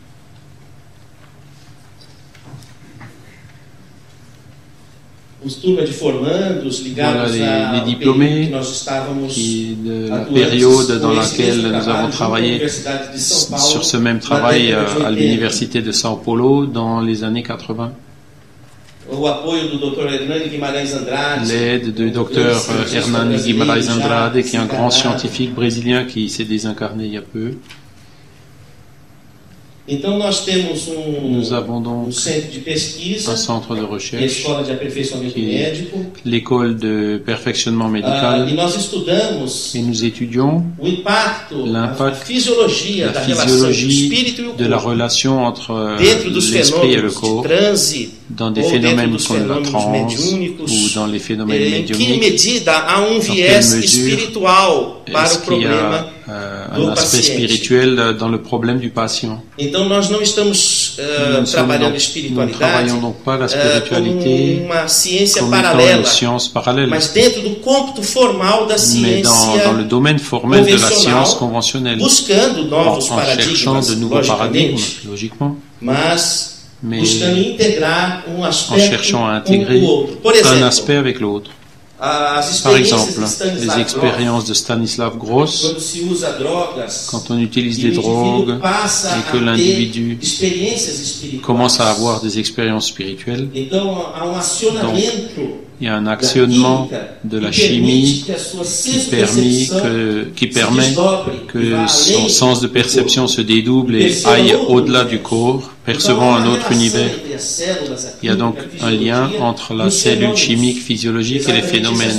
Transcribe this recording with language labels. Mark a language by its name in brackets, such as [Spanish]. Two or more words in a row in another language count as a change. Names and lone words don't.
[French] Voilà les diplômés de la période dans laquelle nous avons travaillé sur ce même travail à l'université de São Paulo dans les années 80. L'aide du docteur Hernani Guimarães Andrade, qui est un grand scientifique brésilien qui s'est désincarné il y a peu. [Portuguese] Então nós temos [French] Nous avons donc [Portuguese] centro de pesquisa, [French] un centre de [Portuguese] que é a [French] recherche, [Portuguese] Escola de Aperfeiçoamento [French] qui est [Portuguese] Médico, [French] l'école de perfectionnement médical, [Portuguese] e nós estudamos [French] et nous étudions [Portuguese] o impacto, a [French] l'impact, [Portuguese] fisiologia [French] la [Portuguese] da relação do [French] physiologie [Portuguese] espírito e o [French] de la [Portuguese] corpo [French] relation entre [Portuguese] dentro dos [French] l'esprit et le [Portuguese] fenômenos de [French] corps, [Portuguese] transe [French] dans des [Portuguese] ou dentro [French] phénomènes [Portuguese] dos [French] comme la [Portuguese] fenômenos [French] transe [Portuguese] mediúnicos. [French] ou dans les phénomènes [Portuguese] Em que [French] médiumniques. [Portuguese] medida há [French] quelle [Portuguese] viés [French] mesure [Portuguese] espiritual para [French] Est-ce [Portuguese] o [French] qu'il y [Portuguese] problema [French] a [Portuguese] do [French] un aspect [Portuguese] paciente? [French] spirituel dans le problème du patient? [Portuguese] Então nós não estamos [French] Nous [Portuguese] trabalhando [French] ne travaillons donc pas la spiritualité [Portuguese] como uma ciência [French] comme étant [Portuguese] paralela, [French] une science parallèle, [Portuguese] mas dentro do cômputo formal da [French] mais dans le [Portuguese] ciência, [French] domaine formel de la [Portuguese] conventionnelle, [French] science conventionnelle, [Portuguese] buscando novos [French] en cherchant [Portuguese] paradigmas, [French] de nouveaux paradigmes, [Portuguese] logicamente, [French] logiquement, [Portuguese] mas [French] mais [Portuguese] buscando integrar [French] en [Portuguese] aspecto [French] cherchant à [Portuguese] com [French] intégrer [Portuguese] o outro. Por [French] un [Portuguese] exemplo, [French] aspect avec l'autre. [Portuguese] as [French] Par [Portuguese] experiências [French] exemple, [Portuguese] de Stanislav [French] les expériences de Stanislav [Portuguese] Gross, [French] Gross, [Portuguese] quando se usa drogas, [French] quand on utilise [Portuguese] e [French] des [Portuguese] o [French] drogues [Portuguese] indivíduo passa [French] et que [Portuguese] a ter [French] l'individu [Portuguese] experiências espirituais. [French] commence à avoir des expériences spirituelles, [Portuguese] Então há acionamento [French] il y a un actionnement de la chimie qui permet que son sens de perception se dédouble et aille au-delà du corps, percevant un autre univers. Il y a donc un lien entre la cellule chimique, physiologique et les phénomènes.